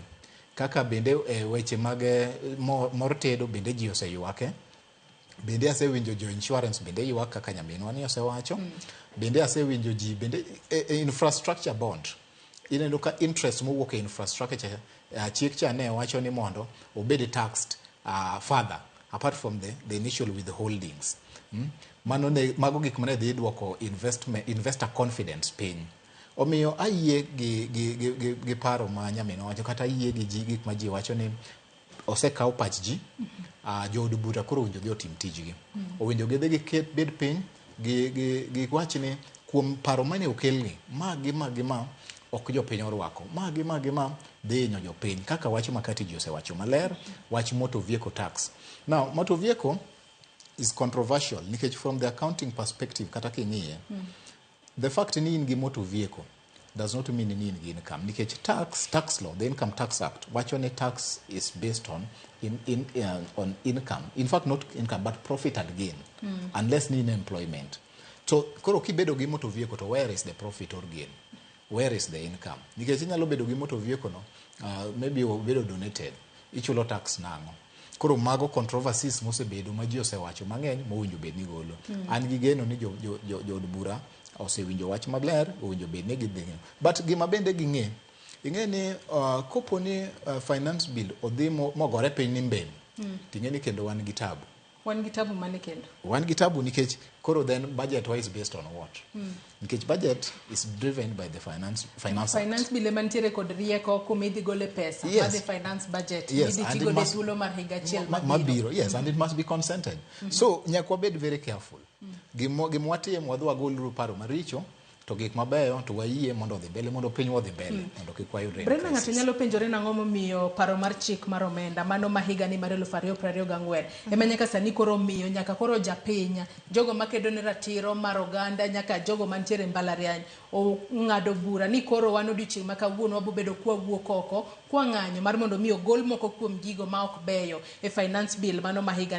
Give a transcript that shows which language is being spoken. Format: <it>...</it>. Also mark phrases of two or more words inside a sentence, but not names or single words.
<luo>Kaka bende weche mag mor tedo bende ji oseywake. Bende asewinjo jo insurance bende ywak kaka nyaminwa ni osewacho. Bende asewinjo ji bende</luo> <en>infrastructure bond.</en> <luo>Ineno ka interest mowuok e infrastructure chik cha ne wacho ni mondo obed</luo> <en>taxed further apart from the initial withholdings.</en> <luo>Mago gik mane dhi duoko</luo> <en>investor confidence</en> <luo>piny. Omiyo ayie gi paro ma nyamin wacho, kata ayie gi gik ma ji wacho ni osekaw pach ji. Jood bura koro owinjo gi otim tijgi. Owinjo gidhi giket bed piny gi wach ni kuom paro mane okelni ma ok jopiny orwako, ma dhi hinyo jopiny, kaka wach Makati ji osewacho maler, wach</luo> <en>motor vehicle tax. Now motor vehicle is controversial nikech from the accounting perspective,</en> <luo>kata king'iye</luo> <en>the fact</en> <luo>ni in gi</luo> <en>motor vehicle does not mean</en> <luo>ni in gi</luo> <en>income, nikech tax law, the Income Tax Act,</en> <luo>wacho ni</luo> <en>tax is based on income, in fact not income but profit and gain, unless ni in employment. So</en> <luo>koro kibedo gi</luo> <en>motor vehicle, to where is the profit or gain? Where is the income?</en> <luo>Nikech inyalo bedo gi</luo> <en>motor vehicle</en> <luo>no, maybe obedo donated, ichulo tax nang'o. Koro mago controversies mosebedo ma ji osewacho mang'eny mowinjo bed ni golo. An gi geno ni jood bura osewinjo wach maler, owinjo bed ni gidhi. But gima bende ing'e ni kopo ni</luo> <en>finance bill</en> <luo>odhi mogore piny ni mbele, ting'e ni kendo wan gi tabu. Wan gi tabu mane kendo? Wan gi tabu nikech koro</luo> <en>then budget wise based on what? Nikech budget is driven by the finance</en> <luo>bill ema nitiere kod rieko kuma idhi gole pesa.</luo> <en>Yes. The finance budget. Yes,</en> <luo>idhi</luo> <en>and</en> <luo>tigo</luo> <en>it de must-</en> <luo>thuolo mar higa achiel mabiro.</luo> <en>Yes, and it must be consented.</en> <luo>So nyaka wabed</luo> <en>very careful.</en> <luo>Gimwatim wadhi wagol paro maricho, to gik mabeyo to wayie mondo odhi mbele, mondo piny odhi mbele, mondo kik wayud Brenda, ng'ato nyalo penjore nang'o momiyo paro mar chik mar omenda mano ma higa ni mar 2024 ema nyaka sani koro omiyo nyaka koro japiny, jogo makedo ne ratiro mar oganda, nyaka jogo mantiere mbalariany ng'ado bura ni koro wan odiochieng' ma kawuono wabobedo kwawuok oko kwang'anyo mar mondo mi ogol moko kuom gigo ma ok beyo e</luo> <en>finance bill</en> <luo>mano ma higa ni.</luo>